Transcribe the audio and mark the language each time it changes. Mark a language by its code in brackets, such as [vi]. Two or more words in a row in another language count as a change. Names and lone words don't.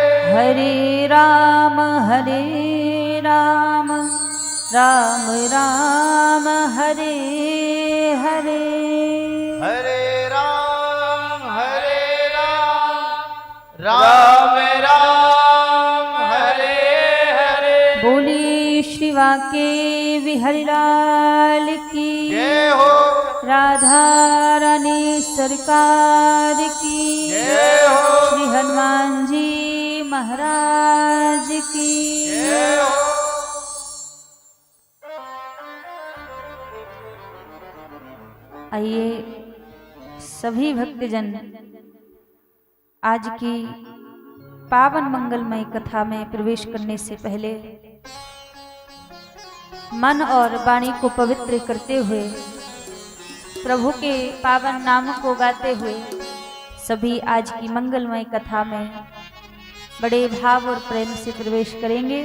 [hi] हरे राम राम राम हरे हरे, हरे राम राम राम हरे हरे। बोली श्री वाके बिहारी लाल की जय हो। राधा रानी सरकार की जय हो। श्री हनुमान जी महाराज की जय हो। आइए सभी भक्तजन आज की पावन मंगलमय कथा में प्रवेश करने से पहले मन और वाणी को पवित्र करते हुए प्रभु के पावन नाम को गाते हुए सभी आज की मंगलमय कथा में बड़े भाव और प्रेम से प्रवेश करेंगे।